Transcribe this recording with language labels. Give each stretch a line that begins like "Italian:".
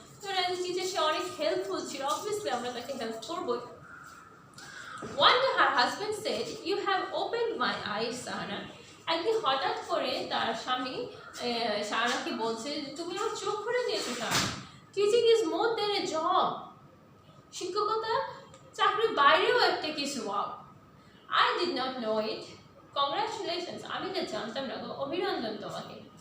Bangla: তো টিচার সে অনেক হেল্পফুল ছিল, অবভিয়াসলি আমরা তাকে হেল্প করবোই।
English: One day her husband said, "You have opened my eyes, Shahana."
Bangla: একদিন হঠাৎ করে তার স্বামী শাহানাকে বলছে যে তুমি আমার চোখ খুলে দিয়েছো Shahana.
English: teaching is more than a job,
Bangla: শিক্ষকতা চাকরির বাইরেও একটা কিছু।
English: I did not know it, congratulations,
Bangla: আমি তো জানতাম না, অভিনন্দন তোমাকে।